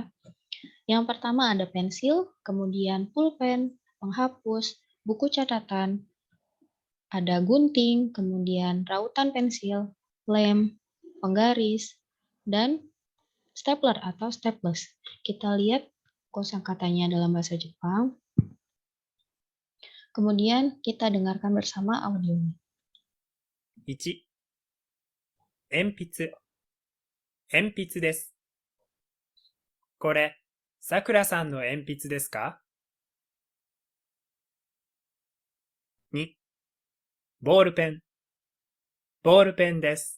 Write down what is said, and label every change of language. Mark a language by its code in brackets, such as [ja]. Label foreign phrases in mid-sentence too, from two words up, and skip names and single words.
[id] Yang pertama ada pensil, kemudian pulpen, penghapus, buku catatan, ada gunting, kemudian rautan pensil, lem, penggaris, dan stapler atau staples. Kita lihat kosakatanya dalam bahasa Jepang. Kemudian kita dengarkan bersama audionya. [ja] 1、鉛筆、鉛筆です。これ、さくらさんの鉛筆ですか？ 2、ボールペン、ボールペンです。